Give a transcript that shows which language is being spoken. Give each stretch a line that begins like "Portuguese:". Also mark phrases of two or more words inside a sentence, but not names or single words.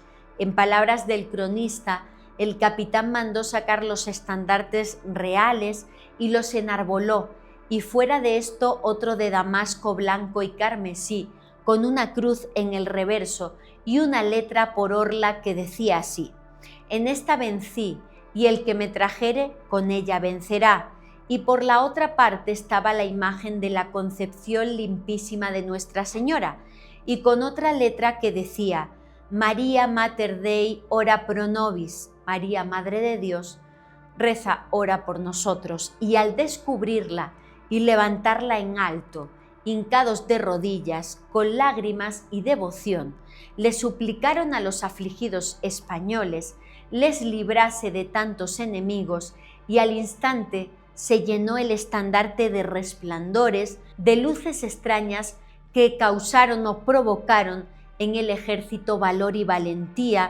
Spanish: En palabras del cronista, el capitán mandó sacar los estandartes reales y los enarboló, y fuera de esto otro de damasco blanco y carmesí, con una cruz en el reverso y una letra por orla que decía así: «En esta vencí, y el que me trajere, con ella vencerá». Y por la otra parte estaba la imagen de la Concepción limpísima de Nuestra Señora, y con otra letra que decía:
Latin: «María Mater Dei, ora pro nobis», María,
Spanish: Madre de Dios, reza, ora por nosotros. Y al descubrirla y levantarla en alto, hincados de rodillas, con lágrimas y devoción, le suplicaron a los afligidos españoles les librase de tantos enemigos, y al instante se llenó el estandarte de resplandores, de luces extrañas que causaron o provocaron en el ejército valor y valentía.